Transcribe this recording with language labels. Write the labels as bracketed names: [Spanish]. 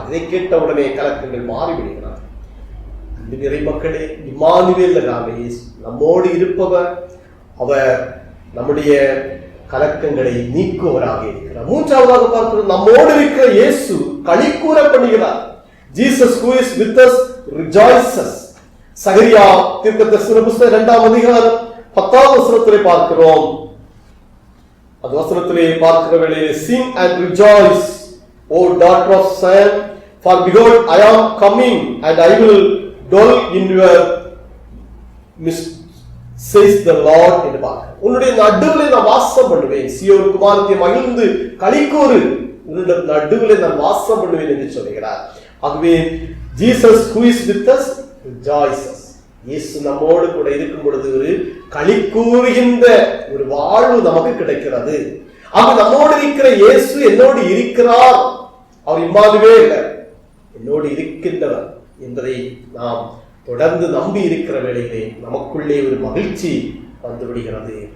[Tamil] இதை கேட்ட உடனே கலக்கங்கள் மாறிவிடுகிறார். அன்பு நிறை மக்களே, இம்மானுவேல் நம்மோடு இருப்பவர், அவர் நம்முடைய கலக்கங்களை நீக்குவராக இருக்கிறார். 3ஆவதாக பார்க்கிறோம், நம்மோடு இருக்கிற இயேசு களிக்கூற பண்ணுகிறார். [English] Jesus who is with us rejoices. [Tamil] சகரியா தீர்க்கதரிசன புத்தகம் 2ஆம் அதிகாரம் 10ஆம் வசனத்திலே பார்க்கிறோம். அந்த வசனத்திலே பார்க்கிற வேளையிலே, [English] sing and rejoice, O daughter of Zion, for behold I am coming and I will dwell in your midst, says the Lord [Tamil] என்று பார்க்கிறோம். உன்னுடைய நடுவிலே நான் வாசம் பண்ணுவேன், சீயோன் குமாரத்தி மகிழ்ந்து களிக்கூறு, உன்னுடைய நடுவிலே நான் வாசம் பண்ணுவேன் என்று சொல்கிறார். ஆகவே [English] Jesus who is with us rejoices. [Tamil] இயேசு நம்மோடு கூட இருக்கும் பொழுது ஒரு களிக்கூறுகின்ற ஒரு வாழ்வு நமக்கு கிடைக்கிறது. ஆக நம்மோடு இருக்கிற இயேசு என்னோடு இருக்கிறார், அவர் இம்மானுவேல் என்னோடு இருக்கின்றவர் என்பதை நாம் தொடர்ந்து நம்பி இருக்கிற வேளையிலே நமக்குள்ளே ஒரு மகிழ்ச்சி வந்து விடுகிறது.